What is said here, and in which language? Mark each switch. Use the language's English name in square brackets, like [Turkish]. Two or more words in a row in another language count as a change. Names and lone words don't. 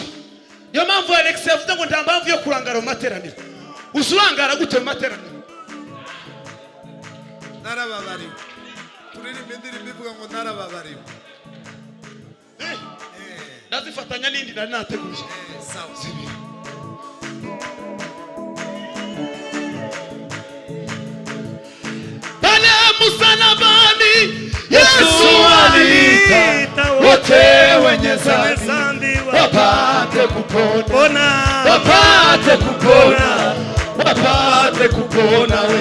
[Kinyarwanda] Yo mpamvu Alex yavuze ngo nta mpamvu yo kurangara mu materaniro. Usurangara gute mu materaniro? narababariwe turirimba indirimbo ivuga ngo narababariwe. Nazifatanya n'indi nari nateguye. [Swahili] Sawa. Pale msalabani Yesu aliita wote wenye dhambi wapate kupona, wapate kupona, wapate kupona we.